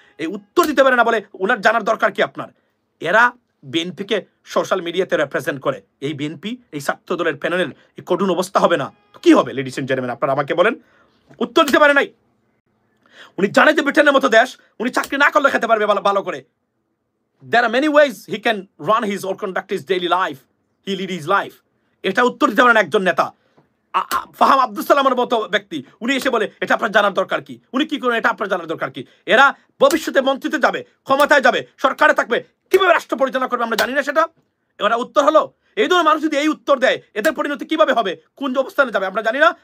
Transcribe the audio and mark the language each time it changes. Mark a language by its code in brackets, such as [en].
[bn] এই উত্তর দিতে পারে না বলে ওনার জানার দরকার কি আপনার? এরা বিএনপিকে সোশ্যাল মিডিয়াতে রিপ্রেজেন্ট করে, এই বিএনপি এই ছাত্র দলের প্যানেলের এই কঠিন অবস্থা হবে না তো কি হবে? লেডিস এন্ড জেন্টলম্যান, আপনারা আমাকে বলেন, উত্তর দিতে পারে নাই। উনি জানে যে ব্রিটেনের মতো দেশ উনি চাকরি না করলে খেতে পারবে ভালো করে। [en] There are many ways he can run his or conduct his daily life. He lead his life. [bn] এটা উত্তর দিতে পারেন একজন নেতা। ফাহাম আব্দুল সালামের মতো ব্যক্তি উনি এসে বলে এটা আপনার জানার দরকার কি, উনি কি করেন এটা আপনার জানার দরকার কি? এরা ভবিষ্যতে মন্ত্রীতে যাবে, ক্ষমতায় যাবে, সরকারে থাকবে, কিভাবে রাষ্ট্র পরিচালনা করবে আমরা জানি না সেটা। এবার উত্তর হলো এই ধরনের মানুষ যদি এই উত্তর দেয় এদের পরিণতি কিভাবে হবে, কোন অবস্থানে যাবে আমরা জানি না।